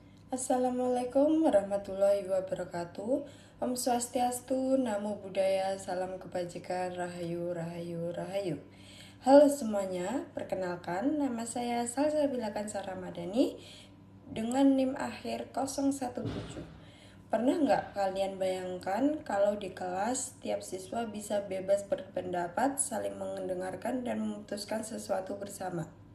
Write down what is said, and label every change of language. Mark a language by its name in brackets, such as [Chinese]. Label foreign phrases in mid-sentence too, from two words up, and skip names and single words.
[Arabic] السلام عليكم ورحمة الله وبركاته. [Balinese] Om Swastiastu, [Pali] Namo Buddhaya, [Indonesian] Salam Kebajikan, Rahayu, Rahayu, Rahayu. Halo semuanya, perkenalkan nama saya Salsabila Kansa Ramadhani dengan NIM akhir 017. Pernah nggak kalian bayangkan kalau di kelas tiap siswa bisa bebas berpendapat, saling mendengarkan, dan memutuskan sesuatu bersama?